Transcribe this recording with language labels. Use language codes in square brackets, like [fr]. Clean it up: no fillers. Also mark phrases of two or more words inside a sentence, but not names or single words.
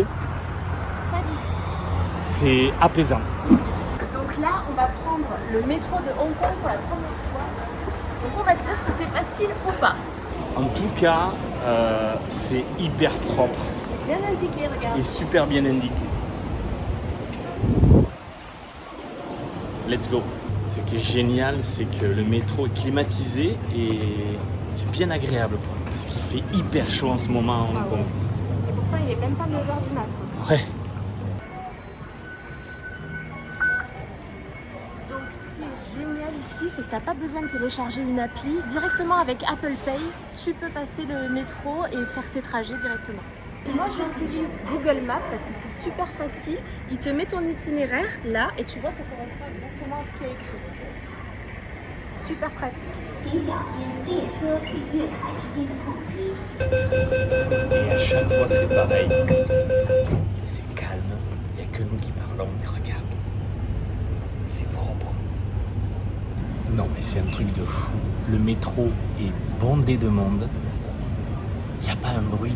[fr] Pas du tout. C'est apaisant. Donc là, on va prendre le métro de Hong Kong pour la première fois. Donc on va te dire si c'est facile ou pas. En tout cas, c'est hyper propre Bien indiqué, regarde. et super bien indiqué. [en] Let's go. [fr] Ce qui est génial, c'est que le métro est climatisé et c'est bien agréable, quoi, parce qu'il fait hyper chaud en ce moment à Hong Ah ouais. Kong. Et pourtant, il est même pas 9h du matin. Ouais. Donc ce qui est génial ici, c'est que tu n'as pas besoin de télécharger une appli. Directement avec Apple Pay, tu peux passer le métro et faire tes trajets directement. Moi j'utilise Google Maps parce que c'est super facile. Il te met ton itinéraire là et tu vois ça correspond exactement à ce qui est écrit. Super pratique. [zh] 请小心列车与月台之间的空隙。 [fr] Et à chaque fois, c'est pareil. C'est calme. Il n'y a que nous qui parlons. Mais regarde. C'est propre. Non, mais c'est un truc de fou. Le métro est bondé de monde. Il n'y a pas un bruit.